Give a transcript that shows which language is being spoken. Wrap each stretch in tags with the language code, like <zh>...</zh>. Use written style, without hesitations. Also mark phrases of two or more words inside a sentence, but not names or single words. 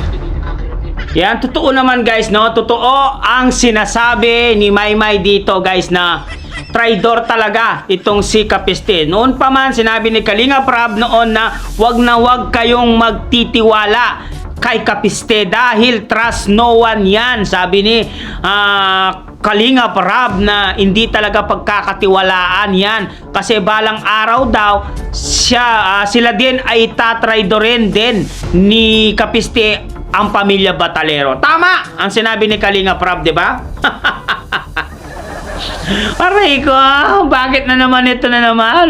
<tl>Yan, totoo naman, guys, no? Totoo ang sinasabi ni Maymay dito, guys, na traidor talaga itong si Kapiste. Noon pa man, sinabi ni Kalinga Prab noon na wag kayong magtitiwala kay Kapiste dahil</tl> <en>trust no one</en> <tl>yan. Sabi ni Kalinga Rab na hindi talaga pagkakatiwalaan yan kasi balang araw daw sila din ay tatraidorin din ni Kapiste ang pamilya Batalero. Tama ang sinabi ni Kalinga Rab, di ba? Aray ko, bakit na naman ito na naman?</tl>